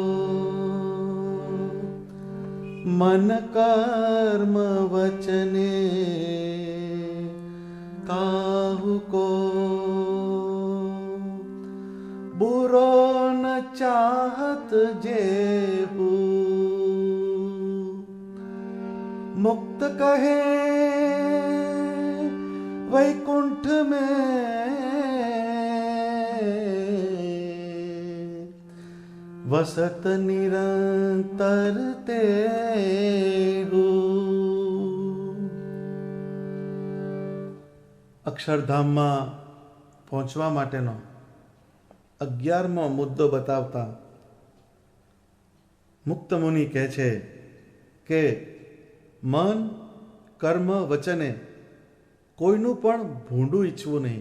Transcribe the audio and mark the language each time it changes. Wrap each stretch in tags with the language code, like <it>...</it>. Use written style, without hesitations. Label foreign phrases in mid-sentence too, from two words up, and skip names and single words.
<hi>मन कर्म वचने काहू को, बुरो न चाहत जेहू मुक्त कहे वैकुंठ में वसत निरंतर ते हो.</hi> <gu>અક્ષરધામમાં પહોંચવા માટેનો 11મો મુદ્દો બતાવતા મુક્ત મુનિ કહે છે કે મન કર્મ વચને કોઈનું પણ ભૂંડું ઈચ્છવું નહીં.</gu>